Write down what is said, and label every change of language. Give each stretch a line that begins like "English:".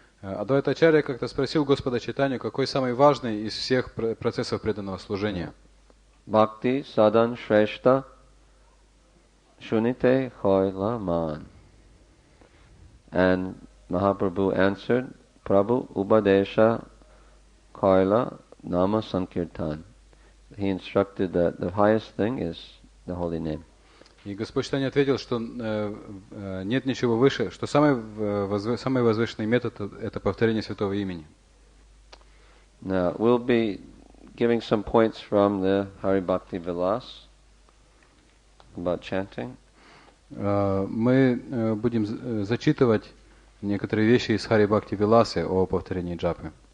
Russian: Адвайта Ачарья как-то спросил Господа Чайтанью, какой самый важный из всех процессов преданного служения.
Sanskrit: Bhakti sadan shreshta shunite khoila man.
English: And Mahaprabhu answered,
Sanskrit: Prabhu Ubadesha Kaila Nama Sankirtan.
English: He instructed that the highest thing is the holy name.
Russian: И Господь Чайтанья ответил, что нет ничего выше, что самый возвышенный метод — это повторение святого имени.
English: Now, we'll be giving some points from the Hari Bhakti Vilas about chanting.
Russian: Мы будем зачитывать некоторые вещи из Хари Бхакти Виласы о повторении джапы.